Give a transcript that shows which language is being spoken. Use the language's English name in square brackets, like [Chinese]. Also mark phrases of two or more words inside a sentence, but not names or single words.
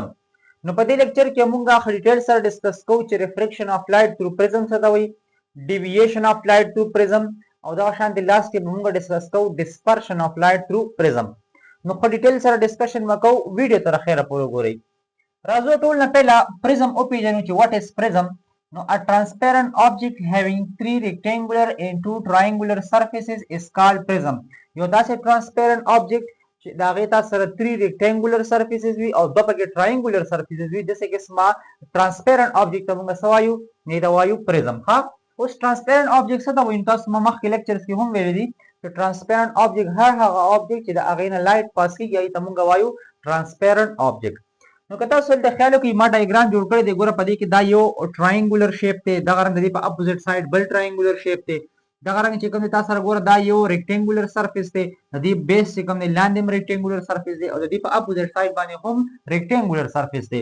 [Pashto] نو په دې لیکچر کې موږ خو ډیټیل سره ډیسکس کوو چې [English] refraction of light through prism [Pashto] څه ته وایي، [English] deviation of light through prism, [Pashto] او دا شانتي لاست کې موږ ډیسکس کوو [English] dispersion of light through prism. [Pashto] نو په ډیټیل سره ډسکشن وکړو، ویډیو تر اخره پورې ګورئ. راځو ټول نه پهلا پرزم او پیژنو چې [English] what is prism. نو a transparent object having three rectangular and two triangular surfaces is called prism. [Pashto] یو داسې [English] transparent object [Pashto] چې دا غي تاسو سره [English] 3 rectangular surfaces [Pashto] وي او دوه پکې [English] triangular surfaces [Pashto] وي، دغه قسمه [English] transparent object [Pashto] موږ سوایو نه دا وایو پرزم. ها اوس [English] transparent object [Pashto] څه دا وایي، تاسو مخکې لیکچرز کې هم ویل دي چې [English] transparent object [Pashto] هغه object چې د هغه نه لایټ پاس کیږي ته موږ وایو [English] transparent object. [Pashto] نو که تاسو د خیال کوئ ما ډایګرام جوړ کړی دی، ګوره په دې کې دا یو [English] triangular shape [Pashto] دی، دغه رنګ دی په [English] opposite side [Pashto] بل [English] triangular shape [Pashto] دی، دغه رنګ چې کوم دی تاسو سره ګوره دا یو [English] rectangular surface [Pashto] دی، د دې بیس چې کوم دی لاندې هم [English] rectangular surface [Pashto] دی او د دې په [English] opposite side [Pashto] باندې هم [English] rectangular surface [Pashto] دی.